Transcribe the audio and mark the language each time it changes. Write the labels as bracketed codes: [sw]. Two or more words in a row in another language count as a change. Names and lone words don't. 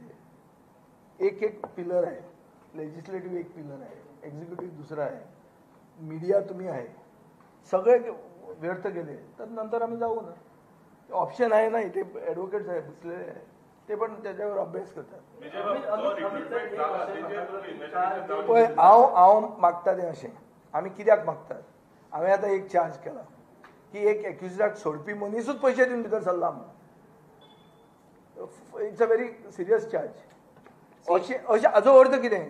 [mr] एक पिलर आहे, लेजिस्लेटिव्ह एक पिलर आहे, एक्झिक्युटिव्ह दुसरा आहे, मीडिया तुम्ही आहे. सगळे व्यर्थ गेले तर नंतर आम्ही जाऊ ना. ऑप्शन आहे ना, इथे ॲडव्होकेट्स आहे बसलेले आहे, ते पण त्याच्यावर अभ्यास करतात. [kok] पळय हांव मागता तें अशें, आमी कित्याक मागतात? हांवें आतां एक चार्ज केला की एक एक्युजडाक सोडपी मनीसूच पयशे दिवन भितर सरला म्हणून. [en] It's a very serious charge. [kok] अशें हाजो अर्थ कितें?